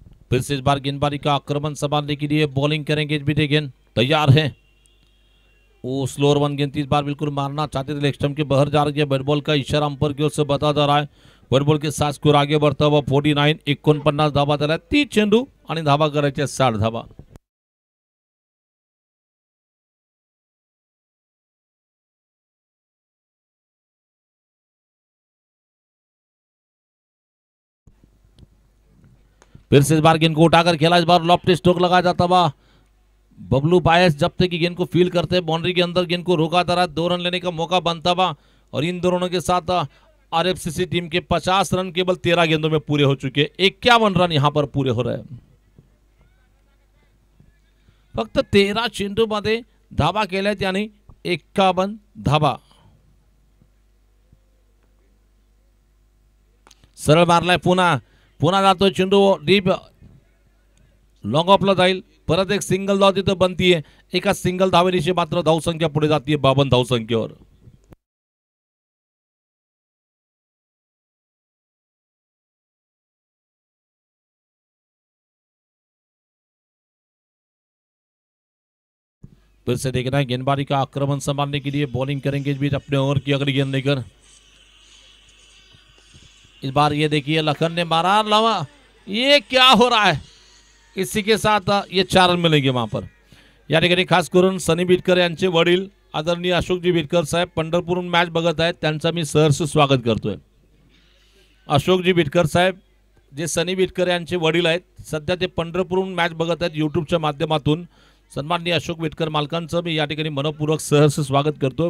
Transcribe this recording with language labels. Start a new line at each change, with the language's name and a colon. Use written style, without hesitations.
Hindi: फिर से इस बार गेंदबाजी का आक्रमण संभालने के लिए बॉलिंग करेंगे बीटे गेंद तैयार है. वो स्लोअर वन गेंद इस बार बिल्कुल मारना चाहते थे, लेग स्टंप के बाहर जा रही है. बैट बॉल का इशारा अंपर की ओर से बता जा रहा है. बैट बॉल के साथ स्कोर आगे बढ़ता हुआ 49, 49
Marathi: धावा झाल्या. 30 चेंडू आणि धावा करायच्या 60 धावा.
Hindi: फिर से इस बार गेंद को उठाकर खेला. इस बार लॉफ्ट स्ट्रोक लगाया जाता हुआ बबलू बायस जब तक की गेंद को फील करते हैं. बाउंड्री के अंदर गेंद को रोका जा रहा है. 2 रन लेने का मौका बनता हुआ और इन दोनों के साथ आरएफसीसी टीम के 50 रन केवल 13 गेंदों में पूरे हो चुके हैं. 51 रन यहां पर पूरे हो रहे हैं.
Marathi: फक्त 13 चेंडू मध्ये धावा केल्यात याने 51 धावा. सरळ मारलाय. पुन्हा जातोय चेंडू डीप लॉंग ऑफला जाईल. परत एक सिंगल धाव तिथं बनतीये. एका सिंगल धावेनिशी मात्र धावसंख्या पुढे जाते 52 धावसंख्येवर.
Hindi: फिर से देखना है गेंदबाजी का आक्रमण संभालने के लिए बॉलिंग करेंगे इस बीच अपने ओवर की अगली गेंद लेकर. इस बार ये देखिए लखन ने मारा लावा. ये क्या हो रहा है. इसी के साथ ये 4 रन मिलेंगे वहां पर.
Marathi: या ठिकाणी खास करून सनी बिटकर यांचे वडील आदरणीय अशोकजी बिटकर साहेब पंढरपूरहून मॅच बघत आहेत. त्यांचा मी सहर्ष स्वागत करतोय. अशोकजी बिटकर साहेब जे सनी बिटकर यांचे वडील आहेत, सध्या ते पंढरपूरहून मॅच बघत आहेत यूट्यूबच्या माध्यमातून. सन्माननीय अशोक बिटकर मालकांचं मी या ठिकाणी मनपूर्वक सहर्ष स्वागत करतो.